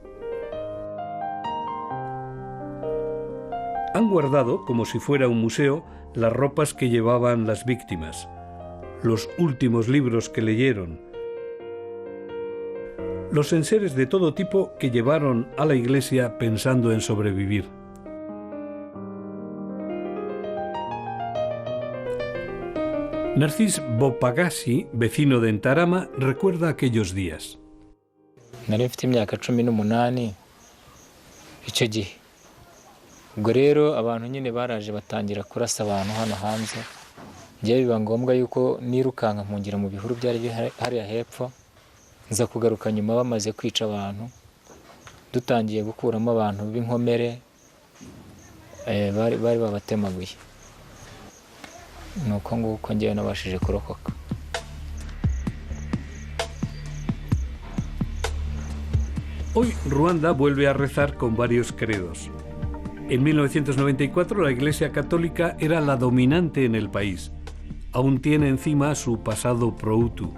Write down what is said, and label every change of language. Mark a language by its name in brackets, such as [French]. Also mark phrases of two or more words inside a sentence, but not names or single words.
[Spanish] Han guardado, como si fuera un museo, las ropas que llevaban las víctimas, los últimos libros que leyeron, los enseres de todo tipo que llevaron a la iglesia pensando en sobrevivir. Narcís Bopagasi, vecino de Ntarama, recuerda aquellos días. [Kinyarwanda] Nari mfite imyaka 18 icyo gihe. Ubwo rero abantu nyine baraje batangira kurasa abantu hano hanze. Ngiye biba ngombwa yuko nirukanka mpungira mu bihuru byari hariya hepfo, nza kugaruka nyuma bamaze kwica abantu. Dutangiye gukuramo abantu b'inkomere bari babatemaguye. Nuko nguko ngiye nabashije kurokoka. [Spanish] Hoy Ruanda vuelve a rezar con varios credos. En 1994 la Iglesia Católica era la dominante en el país. Aún tiene encima su pasado pro-hutu.